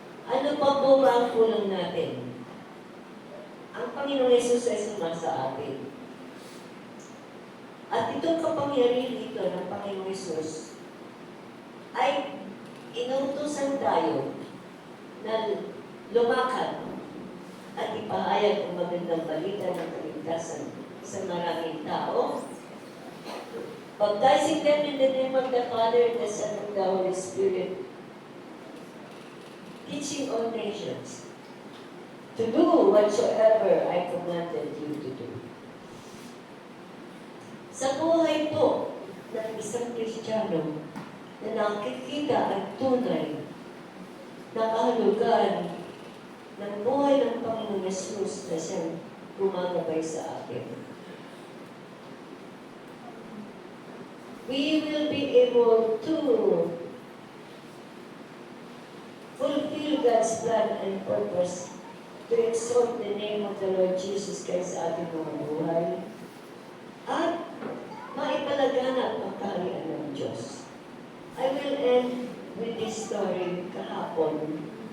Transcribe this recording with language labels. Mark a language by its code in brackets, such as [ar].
[tl] Ano pa po ba ang kulang natin? Ang Panginoong Jesus ay sumasa atin. At itong kapangyarihan dito ng Panginoong Jesus ay inuutusan tayo na lumakad at ipahayag ang magandang balita ng kaligtasan sa maraming tao, [en] baptizing them in the name of the Father, the Son, and the Holy Spirit, teaching all nations to do whatsoever I commanded you to do. [tl] Sa buhay po ng isang Kristiyano na nakikita ang tunay na kahulugan ng buhay ng Panginoon Yesus na siyang gumagabay sa akin, [en] we will be able to fulfill God's plan and purpose to exalt the name of the Lord Jesus Christ [tl] sa ating mga buhay at maipalaganap ang kaharian ng Diyos. [en] I will end with this story [tl] kahapon.